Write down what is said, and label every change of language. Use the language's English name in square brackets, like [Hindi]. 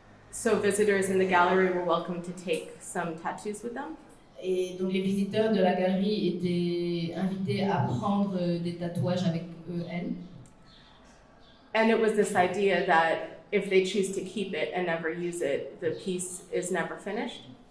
[English] So visitors in the gallery were welcome to take some tattoos with them. [French] Et donc les visiteurs de la galerie étaient invités à prendre des tatouages avec elles. [English] And it was this idea that if they choose to keep it and never use it, the piece is never finished.